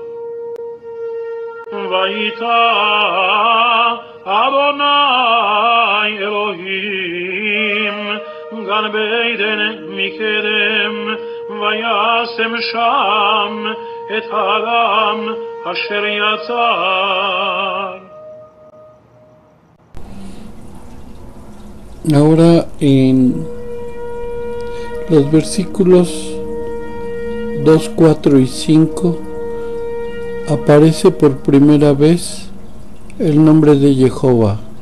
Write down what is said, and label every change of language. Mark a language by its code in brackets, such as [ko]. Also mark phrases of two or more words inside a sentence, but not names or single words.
[he] ויטע אדוני אלוהים גן בעדן מקדם וישם שם את האדם אשר יצר. [es] Ahora en los versículos 2, 4 y 5 aparece por primera vez el nombre de Jehová,